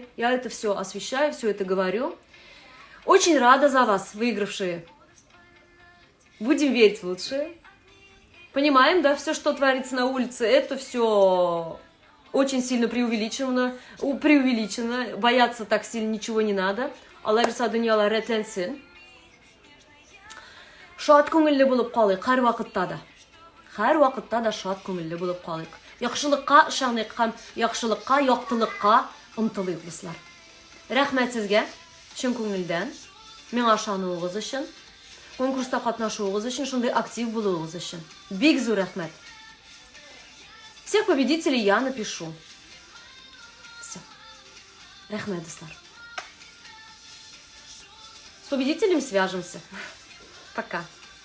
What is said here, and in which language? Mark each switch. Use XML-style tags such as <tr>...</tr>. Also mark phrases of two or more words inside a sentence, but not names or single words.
<ru>Я это все освещаю, все это говорю. Очень рада за вас, выигравшие. Будем верить в лучшее. Понимаем, да, все, что творится на улице, это все очень сильно преувеличено. Бояться так сильно ничего не надо.</ru> <tt>Алла берса дөньялар рәтләнсен. Шат күңелле булып калыйк һәр вакытта да. Һәр вакытта да шат күңелле булып калыйк. Яхшылыкка ышаныйк һәм яхшылыкка, яктылыкка омтылыйк дуслар. Рәхмәт сезгә, чын күңелдән, миңа ышануыгыз өчен, конкурста катнашуыгыз өчен, шундый актив булуыгыз өчен. Бик зур рәхмәт.</tt> <ru>Всех победителей я напишу. Все.</ru> <tt>Рәхмәт, дуслар.</tt> <ru>С победителем свяжемся. Пока.</ru>